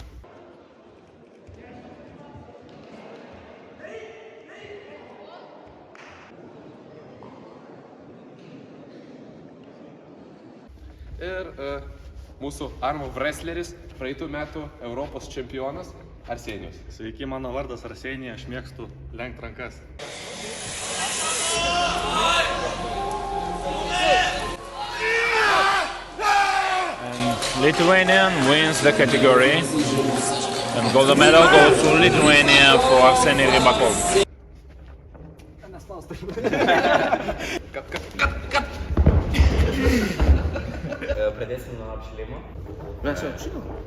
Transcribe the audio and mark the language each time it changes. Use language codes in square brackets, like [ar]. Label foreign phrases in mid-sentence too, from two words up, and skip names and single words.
[lt] Ir mūsų armų wrestleris, praeitų metų Europos čempionas Arsenijus. Sveiki, mano vardas Arsenija, aš mėgstu lenkt rankas. [en] Lithuanian wins the category and gold medal goes to Lithuania for Arseny Rybakov. [lt] Pradėsim nuo apšilimo. Mes jau apšilim.